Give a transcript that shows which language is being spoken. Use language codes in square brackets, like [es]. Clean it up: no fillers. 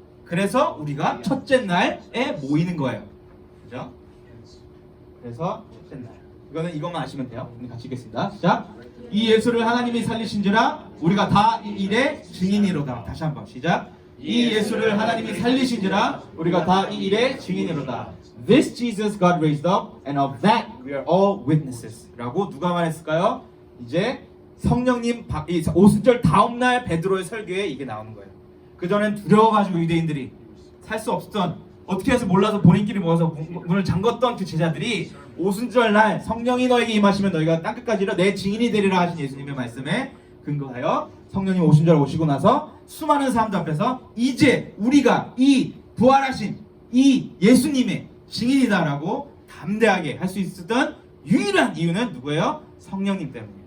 [ko] 그래서 우리가 첫째 날에 모이는 거예요. 그죠? 그래서 첫째 날. 이것만 아시면 돼요. 같이 읽겠습니다. 시작. 이 예수를 하나님이 살리신지라 우리가 다 이 일의 증인이로다. 다시 한번 시작. 이 예수를 하나님이 살리신지라 우리가 다 이 일의 증인이로다. [en] This Jesus God raised up, and of that we are all witnesses. [ko] 라고 누가 말했을까요? 이제 성령님 오순절 다음 날 베드로의 설교에 이게 나오는 거예요. 그 전엔 두려워가지고 유대인들이 살 수 없었던 어떻게 해서 몰라서 본인끼리 모여서 문을 잠궜던 그 제자들이 오순절 날 성령이 너에게 임하시면 너희가 땅끝까지 이르러 내 증인이 되리라 하신 예수님의 말씀에 근거하여 성령님 오순절 오시고 나서 수많은 사람들 앞에서 이제 우리가 이 부활하신 이 예수님의 증인이다라고 담대하게 할 수 있었던 유일한 이유는 누구예요? 성령님 때문이에요.